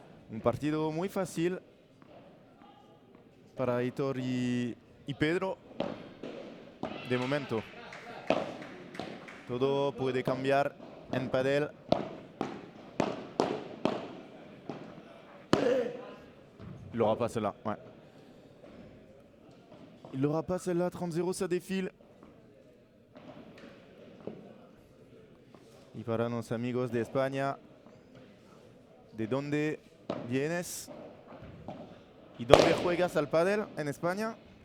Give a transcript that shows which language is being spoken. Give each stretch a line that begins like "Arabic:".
Spanish: Un partido muy fácil para Aitor y Pedro. De momento. Todo puede cambiar en padel.
French: Il l'aura pas celle-là, ouais. Il l'aura pas celle-là, 30-0, ça défile.
Spanish: Y para los amigos de España, ¿de dónde vienes? ¿Y dónde juegas al pádel en España?